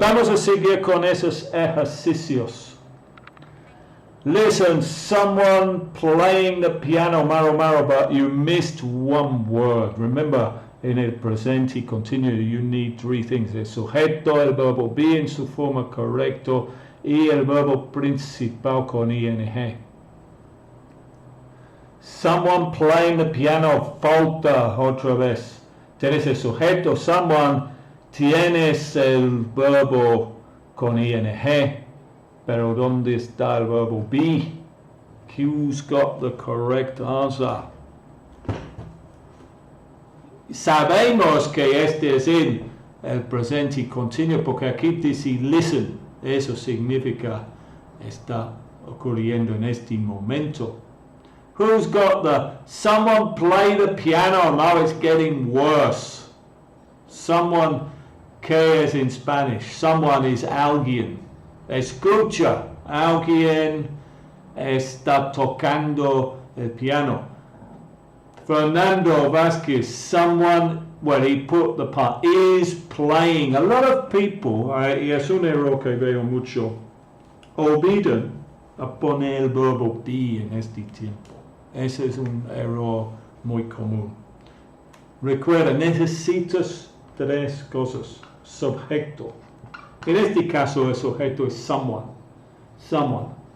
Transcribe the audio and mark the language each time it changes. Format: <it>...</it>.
<es>Vamos a seguir con esos ejercicios.</es> <en>Listen, someone playing the piano, Maro, but you missed one word. Remember,</en> <es>en el presente continuo,</es> <en>you need three things.</en> <es>El sujeto, el verbo be en su forma correcta y el verbo principal con ing.</es> <en>Someone playing the piano,</en> <es>falta otra vez. Tienes el sujeto, someone, tienes el verbo con ing. Pero ¿dónde está el verbo be?</es> <en>Who's got the correct answer?</en> <es>Sabemos que este es el presente continuo porque aquí dice listen. Eso significa está ocurriendo en este momento.</es> <en>Who's got the someone play the piano? Now it's getting worse. Someone,</en> <es>que es</es> <en>in Spanish? Someone is alguien.</en> <es>Escucha, alguien está tocando el piano.</es> <en>Fernando Vázquez, someone, well, he put the part, is playing. A lot of people,</en> <es>y es un error que veo mucho, olvidan a poner el verbo be en este tiempo. Ese es un error muy común. Recuerda, necesitas tres cosas. Subjecto. En este caso el sujeto es someone. Someone.</es>